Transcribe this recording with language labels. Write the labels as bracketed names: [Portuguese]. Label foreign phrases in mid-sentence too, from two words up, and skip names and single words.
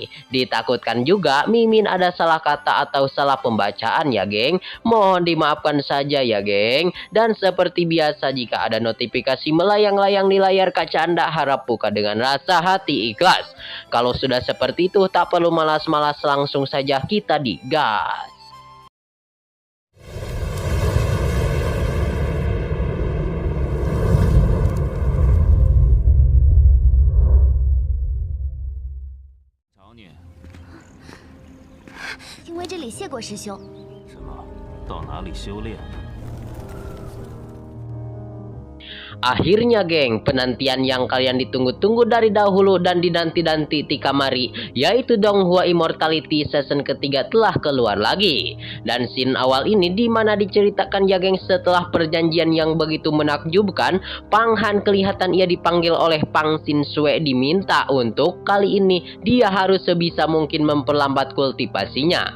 [Indonesian] Ditakutkan juga Mimin ada salah kata atau salah pembacaan ya geng. Mohon dimaafkan saja ya geng. Dan seperti biasa jika ada notifikasi melayang-layang di layar kaca Anda, harap buka dengan rasa hati ikhlas. Kalau sudah seperti itu tak perlu malas-malas, langsung saja kita digas. [Chinese] 找你。因为这里谢过师兄。什么？到哪里修炼？ [Indonesian] Akhirnya geng, penantian yang kalian ditunggu-tunggu dari dahulu dan dinanti-nanti tikamari, yaitu Donghua Immortality season ketiga telah keluar lagi. Dan scene awal ini dimana diceritakan ya geng, setelah perjanjian yang begitu menakjubkan, Pang Han kelihatan ia dipanggil oleh Pang Xin Sue, diminta untuk kali ini dia harus sebisa mungkin memperlambat kultivasinya.